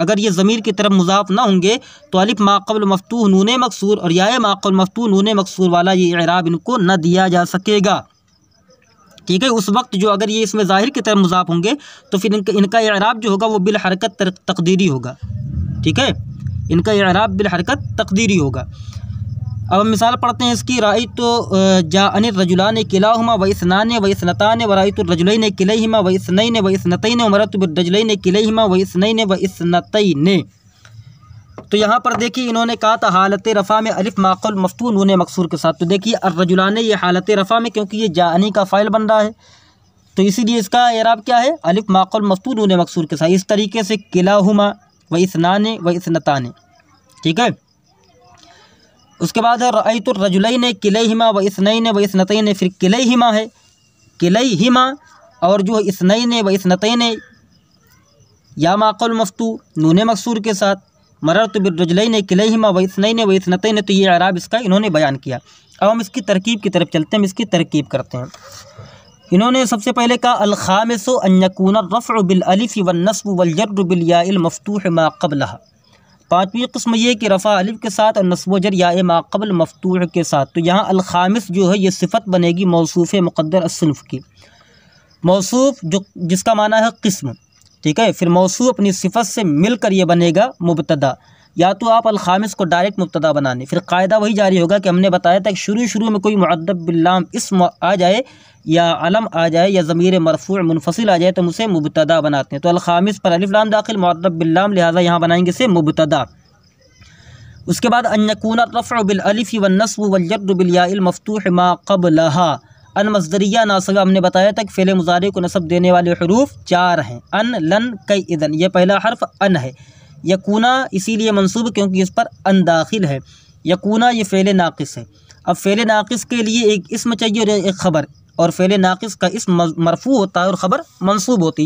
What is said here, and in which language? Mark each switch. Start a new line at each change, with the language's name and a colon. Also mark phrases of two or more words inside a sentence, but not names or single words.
Hindi: अगर ये ज़मीर की तरफ मुज़ाफ़ ना होंगे तो अलिफ माक़बल मफ़तूह नून मकसूर और या माक़बल मफ़तूह नून मकसूर वाला ये इराब इनको न दिया जा सकेगा। ठीक है, उस वक्त जो अगर ये इसमें ज़ाहिर की तरफ मुज़ाफ़ होंगे तो फिर इनका इराब जो होगा वो बिल हरकत तक़दीरी होगा। ठीक है, इनका इराब बिल हरकत तक़दीरी होगा। अब हम मिसाल पढ़ते हैं इसकी,
Arabic: رأيت جاءني الرجلان كلاهما و اثنان و اثنتان و رأيت رجلين كليهما و اثنين و اثنتين و مررت بالرجلين كليهما و اثنين و اثنتين.
Hindi: तो यहाँ पर देखिए इन्होंने कहा था हालत रफ़ा में अलिफ माक़बल मफ़तूह नून मकसूर के साथ। तो देखिए अर्रजुलान ये हालत रफ़ा में, क्योंकि ये जाअनी का फ़ाइल बन रहा है तो इसीलिए इसका इराब क्या है, अलिफ माक़बल मफ़तूह नून मकसूर के साथ। इस तरीके से
Arabic: كلاهما و اثنان و اثنتان.
Hindi: ठीक है, उसके बाद है
Arabic: رأيت رجلين كليهما و اثنين و اثنتين,
Hindi: फिर किलैहिमा है, किलैहिमा और जो
Arabic: اثنين و اثنتين
Hindi: या माक़बल मफ़तूह नून मकसूर के साथ,
Arabic: مررت بالرجلين كليهما و اثنين و اثنتين.
Hindi: तो ये इराब इसका इन्होंने बयान किया। अब हम इसकी तरकीब की तरफ चलते हैं, हम इसकी तरकीब करते हैं।
Arabic: इन्होंने सबसे पहले कहा الخامس أن يكون رفعه بالألف والنصب والجر بالياء المفتوح ما قبلها.
Hindi: पाँचवीं किस्म ये कि रफ़ा अलिफ़ के साथ और नस्ब व जर या मा क़ब्ल मफ़तूह के साथ। तो यहाँ अल-ख़ामिस जो है ये सिफ़त बनेगी मौसूफ़ मुक़द्दर अस-सिन्फ़ की, मौसूफ़ जो जिसका माना है किस्म। ठीक है, फिर मौसूफ़ अपनी सिफ़त से मिलकर ये बनेगा मुब्तदा, या तो आप अल-ख़ामिस को डायरेक्ट मुब्तदा बनाने, फिर कायदा वही जारी होगा कि हमने बताया था कि शुरू में कोई मुअद्दब बिल्लाम इस्म आ जाए या अलम आ जाए या ज़मीर मरफ़ू' मुनफ़सिल आ जाए तो हम उसे मुब्तदा बनाते हैं। तो अल-ख़ामिस पर अलिफ लाम दाखिल, मुअद्दब बिल्लाम, लिहाजा यहाँ बनाएंगे इसे मुब्तदा।
Arabic: उसके बाद أن يكون رفعه بالألف والنصب والجر بالياء المفتوح ما قبلها.
Hindi: अन मज़दरिया नासिबा हमने बताया था कि फ़ेल मुज़ारे को नस्ब देने वाले हुरूफ 4 हैं, अन, लन, कई, इदन। ये पहला हर्फ अन है। यकूना इसीलिए मंसूब क्योंकि इस पर अन दाखिल है। यकूना ये फ़ेल नाक़िस है। अब फ़ेल नाक़िस के लिए एक इस्म चाहिए और एक ख़बर, और फ़ेल नाक़िस का इस्म मरफ़ू होता है और ख़बर मंसूब होती है।